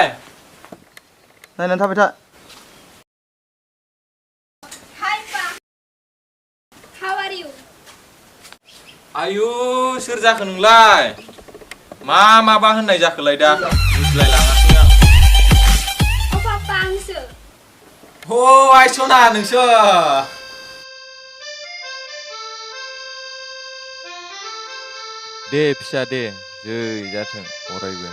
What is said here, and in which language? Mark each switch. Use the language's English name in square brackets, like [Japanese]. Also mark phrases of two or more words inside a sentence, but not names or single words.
[Bodo] नायनानै थाबाय था [English] Hi, Pa. How are you? [Bodo] आयु सोर जाखो नोंलाय माबा होननाय जाखोलाय दा बुजिलाय लाङासै आं [English] Oh, Papa, आंसो [Bodo] हो आइ सना नोंसो दे फिसा दे जै जाथों अरायबो